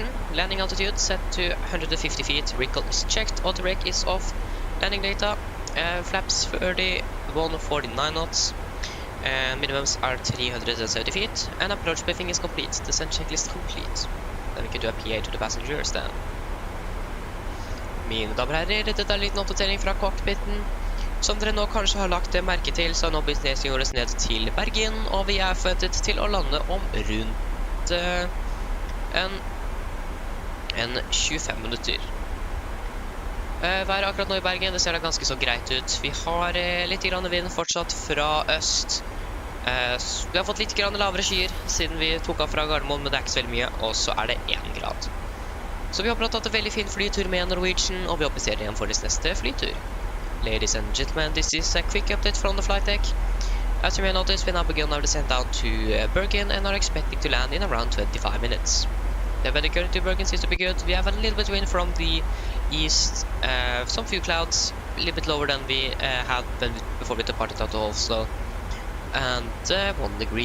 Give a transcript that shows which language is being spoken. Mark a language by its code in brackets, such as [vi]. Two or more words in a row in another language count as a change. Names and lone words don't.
[en] Landing altitude set to 150 feet. Recall is checked. Auto brake is off. Landing data. Flaps 30, 149 knots. Minimums are 370 feet. And approach briefing is complete. Descent checklist complete. Then we can do a PA to the passengers then. [no] Mine damer og herrer, dette er en liten oppdatering fra cockpiten. Som dere nå kanskje har lagt merke til, så har nå businessen gjort oss ned til Bergen, og vi er forventet til å lande om rundt en 25 minutter. Været akkurat nå i Bergen, det ser da ganske så greit ut. Vi har litt grann vind fortsatt fra øst. Vi har fått litt grann lavere skyer siden vi tok av fra Gardermoen, men det er ikke så veldig mye, og så er det 1 grad. Så vi håper at det er en veldig fin flytur med Norwegian, og vi håper ser igjen for neste flytur. [en] Ladies and gentlemen, this is a quick update from the flight deck. As you may notice, we now begin our descent down to Bergen and are expecting to land in around 25 minutes. The weather currently to Bergen seems to be good. We have a little bit of wind from the east, some few clouds, a little bit lower than we had before we departed out of Oslo, and 1 degree.